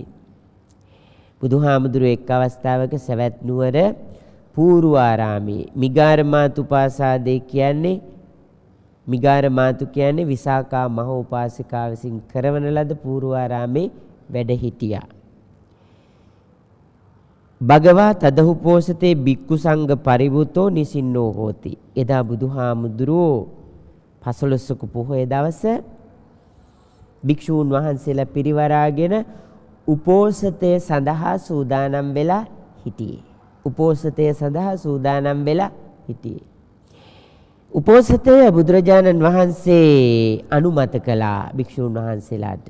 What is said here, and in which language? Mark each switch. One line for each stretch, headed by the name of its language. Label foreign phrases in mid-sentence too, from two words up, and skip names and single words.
Sinhala: බුදුහාමුදුරුවෝ එක් අවස්ථාවක සවැත් නුවර පූර්වාරාමේ මිගාර මාතුපාසාදේ කියන්නේ මිගාර මාතු කියන්නේ විසාකා මහෝපාසිකා විසින් කරවන ලද පූර්වාරාමේ වැඩ හිටියා.
Pali: භගවා තදහුපෝසතේ බික්කු සංඝ පරිවුතෝ නිසින්නෝ හෝති.
Sinhala: එදා බුදුහාමුදුරුවෝ පසළොස්වක පොහොය දවස භික්ෂූන් වහන්සේලා පිරිවරාගෙන උපෝසතය සඳහා සූදානම් වෙලා හිටියේ. උපෝසතය සඳහා සූදානම් වෙලා හිටියේ. උපෝසතය බුදුරජාණන් වහන්සේ අනුමත කළා භික්ෂූන් වහන්සේලාට.